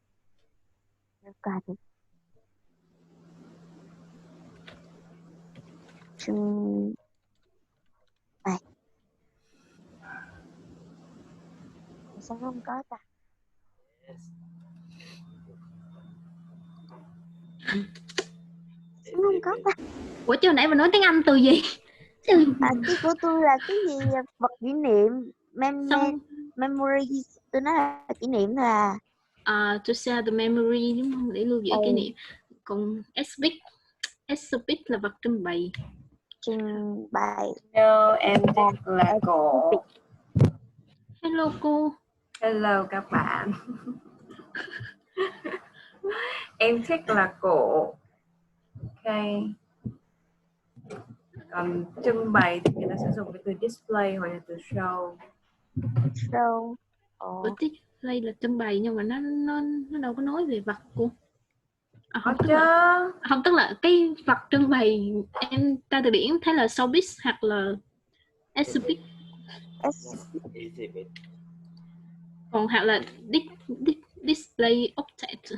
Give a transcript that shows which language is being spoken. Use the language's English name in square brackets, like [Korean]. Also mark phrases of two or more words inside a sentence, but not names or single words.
[Vietnamese] Trưng bày sao không có ta? Không có ta. Ủa chứ hồi nãy mình nói tiếng Anh từ gì? Cái của tôi là cái gì vật kỷ niệm, Xong memory, tôi nói là kỷ niệm thôi à. [English] to share the memory [Vietnamese] đúng không? Để lưu giữ kỷ niệm. Còn exhibit là vật trưng bày. Trưng bày. No, em thích là cổ. Hello cô. Hello các bạn. Em thích là cổ. Ok. Còn trưng bày thì người ta sẽ dùng cái từ display hoặc là từ show. Show. Display là trưng bày nhưng mà nó đâu có nói về vật cô. Không, tức là cái vật trưng bày em tra từ điển thấy là showbiz hoặc là exhibit. Còn hoặc là [English] display object.